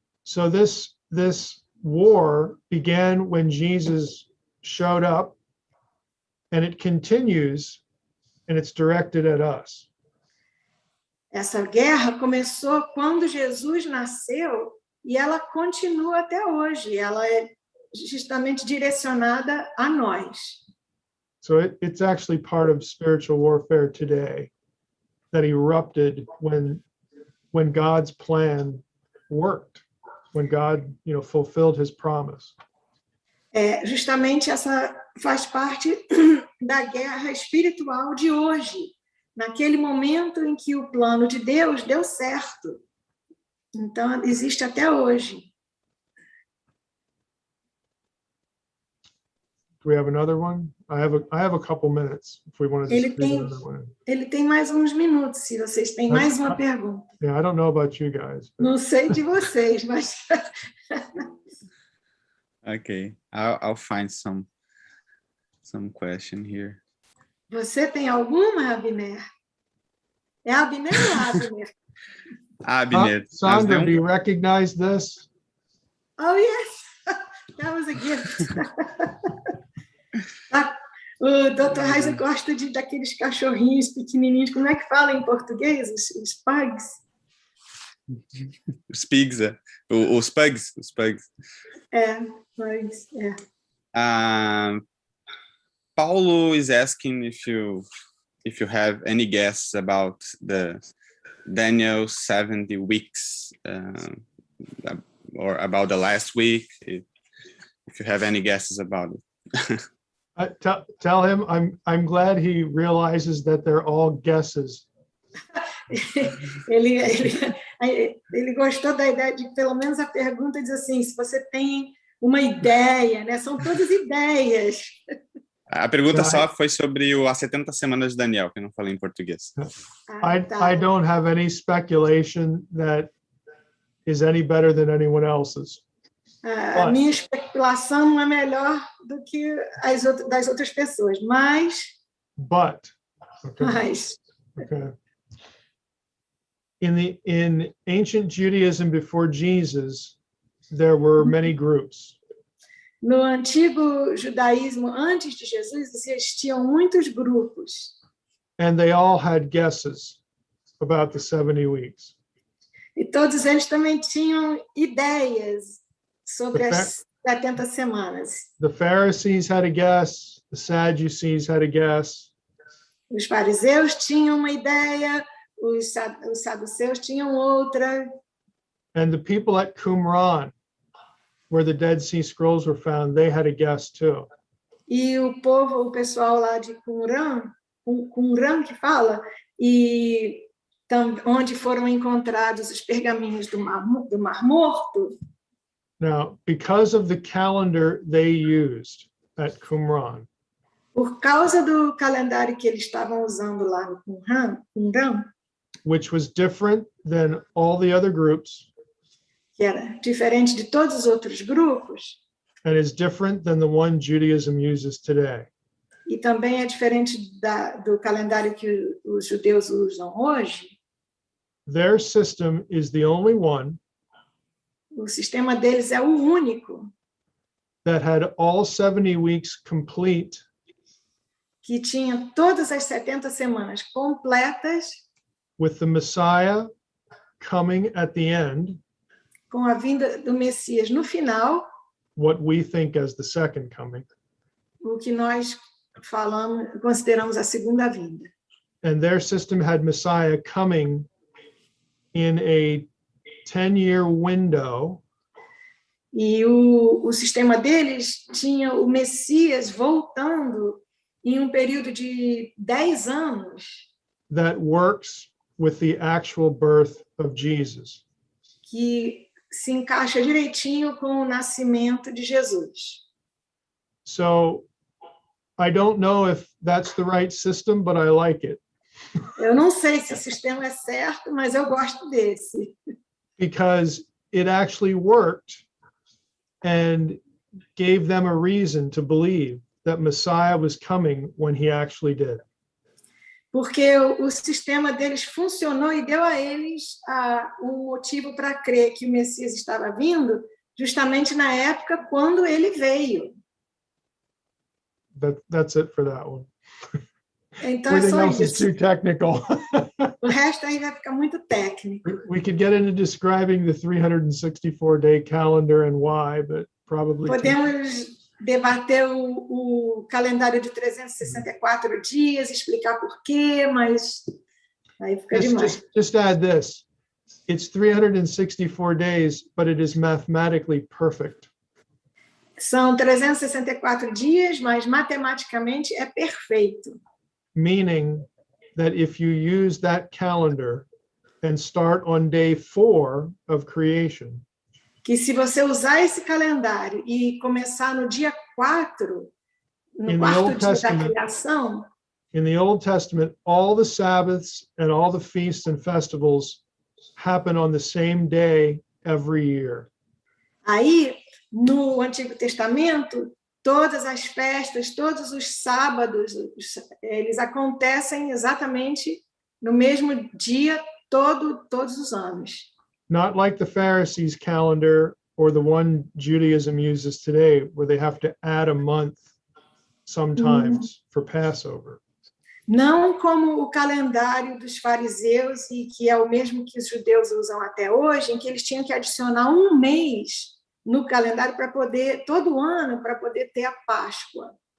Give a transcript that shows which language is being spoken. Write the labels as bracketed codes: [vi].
[en] So this war began when Jesus showed up, and it continues, and it's directed at us. [pt] Essa guerra começou quando Jesus nasceu e ela continua até hoje. Ela é justamente direcionada a nós. [en] So it's actually part of spiritual warfare today that erupted when God's plan worked, when God, fulfilled his promise. [pt] Justamente essa faz parte da guerra espiritual de hoje, naquele momento em que o plano de Deus deu certo. Então, existe até hoje. [en] Do we have another one? I have a couple minutes if we want to just read another one. [pt] Ele tem mais uns minutos, se vocês têm mais uma pergunta. [en] Yeah, I don't know about you guys. But... [pt] Não sei de vocês, mas... [en] Okay, I'll find some question here. [pt] Você tem alguma, Abner? É Abner ou Abner? Abner. [en] Sandra, do you recognize this? Oh, yes. That was a gift. [pt] O Dr. Heiser gosta daqueles cachorrinhos pequenininhos. Como é que fala em português? Os pugs? Os pigs, os pugs. É, pugs, é. [en] Paulo is asking if you have any guess about the Daniel 70 weeks, or about the last week, if you have any guesses about it. Tell him I'm glad he realizes that they're all guesses. [pt] Ele gostou da ideia de, pelo menos a pergunta diz assim, se você tem uma ideia, né? São todas ideias. A pergunta só foi sobre as 70 semanas de Daniel, que eu não falei em português. [en] I don't have any speculation that is any better than anyone else's. [pt] A minha especulação não é melhor do que das outras pessoas, mas... [en] Okay. In ancient Judaism before Jesus, there were many groups. [pt] No antigo judaísmo, antes de Jesus, existiam muitos grupos. [en] And they all had guesses about the 70 weeks. [pt] E todos eles também tinham ideias sobre as 70 semanas. [en] The Pharisees had a guess, the Sadducees had a guess. [pt] Os fariseus tinham uma ideia, os saduceus tinham outra. [en] And the people at Qumran, where the Dead Sea Scrolls were found, they had a guess too. [pt] E o pessoal lá de Qumran que fala, e onde foram encontrados os pergaminhos do Mar Morto. [en] Now, because of the calendar they used at Qumran, [pt] por causa do calendário que eles estavam usando lá no Qumran, [en] which was different than all the other groups, [pt] que era diferente de todos os outros grupos, [en] and is different than the one Judaism uses today. [pt] E também é diferente do calendário que os judeus usam hoje. [en] Their system is the only one [pt] o sistema deles é o único [en] that had all 70 weeks complete, [pt] que tinha todas as 70 semanas completas, [en] with the Messiah coming at the end, [pt] com a vinda do Messias no final, [en] what we think as the second coming, [pt] o que nós consideramos a segunda vinda. [en] And their system had Messiah coming in a 10-year window. [pt] E o sistema deles tinha o Messias voltando em período de 10 anos. [en] That works with the actual birth of Jesus. [pt] Que se encaixa direitinho com o nascimento de Jesus. [en] So, I don't know if that's the right system, but I like it. [pt] Eu não sei se o sistema é certo, mas eu gosto desse. [en] Because it actually worked and gave them a reason to believe that Messiah was coming when he actually did. [pt] Porque o sistema deles funcionou e deu a eles motivo para crer que o Messias estava vindo justamente na época quando ele veio. [en] That's it for that one. [pt] Então é só [en] else [pt] isso. [en] is too technical. [pt] O resto aí vai ficar muito técnico. [en] We could get into describing the 364-day calendar and why, but probably [pt] podemos debater o calendário de 364 dias, explicar por quê, mas aí fica demais. [en] Just add this. It's 364 days, but it is mathematically perfect. [pt] São 364 dias, mas matematicamente é perfeito. [en] Meaning that if you use that calendar and start on day 4 of creation, [pt] Que se você usar esse calendário e começar no dia 4, no [en] In the [pt] quarto [en] Old [pt] dia da [en] Testament, [pt] criação, [en] in the Old Testament, all the Sabbaths and all the feasts and festivals happen on the same day every year. [pt] aí no Antigo Testamento, todas as festas, todos os sábados, eles acontecem exatamente no mesmo dia todos os anos. [en] Not like the Pharisees' calendar or the one Judaism uses today, where they have to add a month sometimes for Passover. [pt] Não como o calendário dos fariseus, e que é o mesmo que os judeus usam até hoje, em que eles tinham que adicionar um mês no calendário para poder, todo ano, para poder ter a Páscoa.